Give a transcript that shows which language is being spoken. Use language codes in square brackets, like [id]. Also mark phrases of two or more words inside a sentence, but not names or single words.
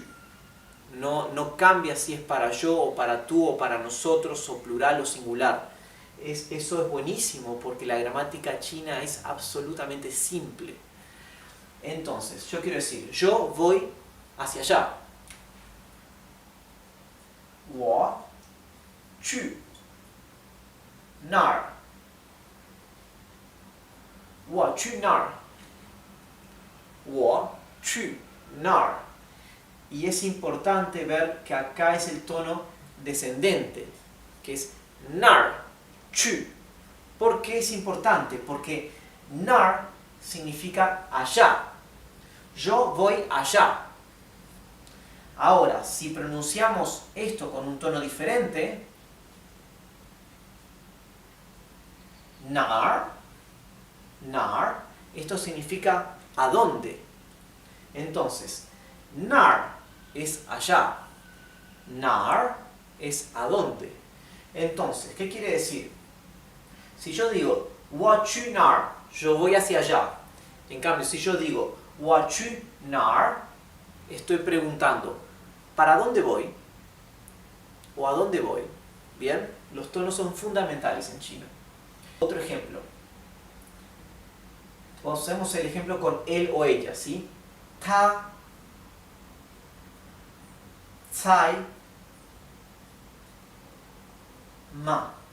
[es] No cambia si es para yo o para tú o para nosotros o plural o singular. Eso es buenísimo porque la gramática china es absolutamente simple. Entonces, yo quiero decir, yo voy hacia allá. [zh] 我去那儿我去那儿我去那儿 [es] Y es importante ver que acá es el tono descendente, que es nar, chu. ¿Por qué es importante? Porque nar significa allá. Yo voy allá. Ahora, si pronunciamos esto con un tono diferente, nar, nar, esto significa a dónde. Entonces, nar es allá, nar es a dónde. Entonces, ¿qué quiere decir? Si yo digo [zh] 我去哪儿, [es] yo voy hacia allá. En cambio, si yo digo [zh] 我去哪儿, [es] estoy preguntando ¿para dónde voy? ¿O a dónde voy? Bien, los tonos son fundamentales en chino. Otro ejemplo. Hacemos el ejemplo con él o ella, ¿sí? [zh] 他在吗.